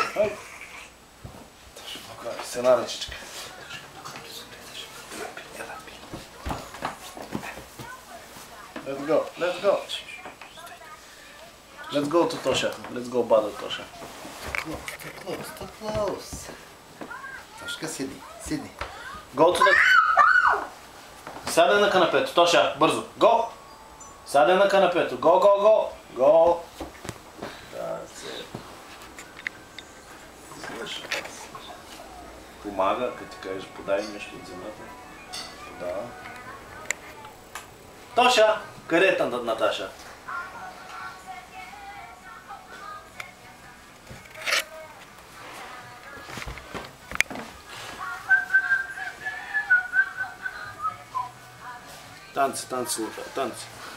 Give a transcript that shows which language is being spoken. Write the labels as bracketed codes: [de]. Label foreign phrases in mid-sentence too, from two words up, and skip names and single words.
[bg] С една ръчичка. [en] Let's go. Let's go to Тоша. Let's go бада Тоша. Close. [bg] Тошка, седни. [en] Go to the... [bg] Сядай на канапето, Тоша, бързо. Go! Сядай на канапето. [en] Go! That's it. [bg] Помага, като ти кажеш, подай нещо от земята. Подава. Тоша! Къде е Наташа? Танци, Лука, танци.